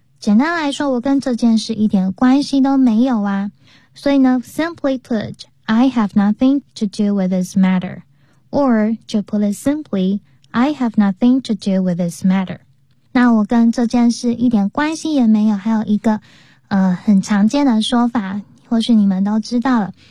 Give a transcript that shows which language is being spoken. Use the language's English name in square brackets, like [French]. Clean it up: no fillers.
[Chinese] 简单来说，我跟这件事一点关系都没有啊。所以呢 [English] ，simply put, I have nothing to do with this matter。 or to put it simply, I have nothing to do with this matter。 [Chinese] 那我跟这件事一点关系也没有。还有一个很常见的说法，或许你们都知道了。